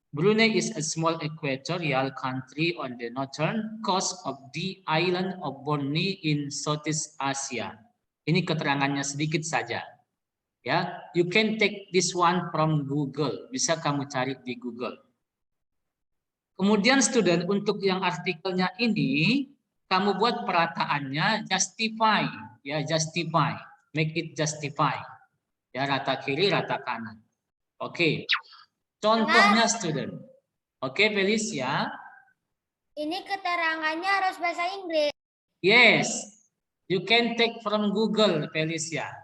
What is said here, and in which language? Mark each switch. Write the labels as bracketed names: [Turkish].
[English] Brunei is a small equatorial country on the northern coast of the island of Borneo in Southeast Asia. [Indonesian] Ini keterangannya sedikit saja. [English] Ya, you can take this one from Google. [Indonesian] Bisa kamu cari di Google. Kemudian student, untuk yang artikelnya ini, kamu buat perataannya justify, ya justify, [English] make it justify, [Indonesian] ya rata kiri, rata kanan. Oke, contohnya student. Oke, Felicia. Ini keterangannya harus bahasa Inggris. [English] Yes, you can take from Google, Felicia.